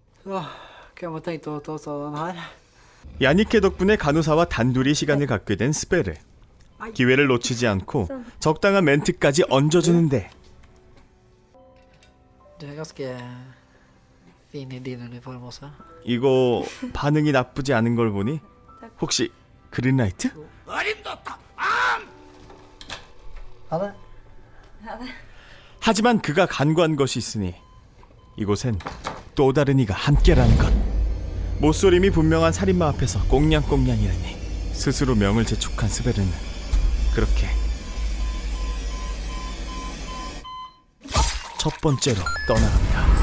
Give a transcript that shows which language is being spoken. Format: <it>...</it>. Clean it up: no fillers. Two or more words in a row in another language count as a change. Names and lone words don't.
<no>Kan man tenkt å ta seg den her?</no> <ko>야니케 덕분에 간호사와 단둘이 시간을 갖게 된 스베르. 기회를 놓치지 않고 적당한 멘트까지 얹어주는데</ko> <no>Du er ganske fin i din uniform også.</no> <ko>이거 반응이 나쁘지 않은 걸 보니 혹시 그린라이트?</ko> <no>Ha det.</no> <ko>하지만 그가 간과한 것이 있으니 이곳엔 또 다른 이가 함께라는 것. 모쏠임이 분명한 살인마 앞에서 꽁냥꽁냥이라니 스스로 명을 재촉한 스베르는 그렇게 첫 번째로 떠나갑니다.</ko>